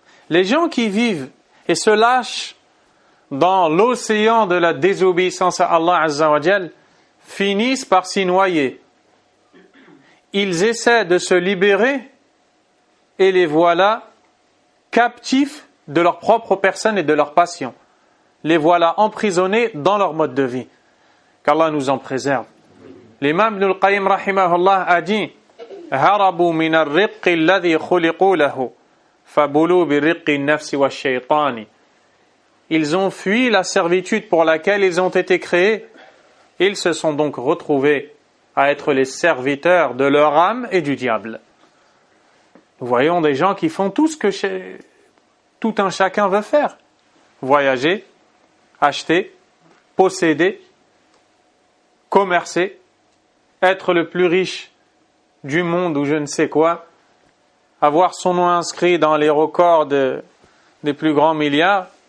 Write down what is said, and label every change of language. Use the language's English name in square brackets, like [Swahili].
[French] Les gens qui vivent et se lâchent dans l'océan de la désobéissance à Allah Azza wa Jal finissent par s'y noyer. Ils essaient de se libérer et les voilà captifs de leur propre personne et de leur passion. Les voilà emprisonnés dans leur mode de vie. Qu'Allah nous en préserve. [Arabic] L'imam Ibn al-Qayyim rahimahullah a dit: هَرَبُوا مِنَ الرِّقِّ الَّذِي خُلِقُوا لَهُ فَبُلُوا بِرِقِّ النَّفْسِ وَالشَّيْطَانِ. [French] Ils ont fui la servitude pour laquelle ils ont été créés. Ils se sont donc retrouvés à être les serviteurs de leur âme et du diable. Nous voyons des gens qui font tout ce que tout un chacun veut faire. Voyager, acheter, posséder, commercer, être le plus riche du monde ou je ne sais quoi, avoir son nom inscrit dans les records des plus grands milliards.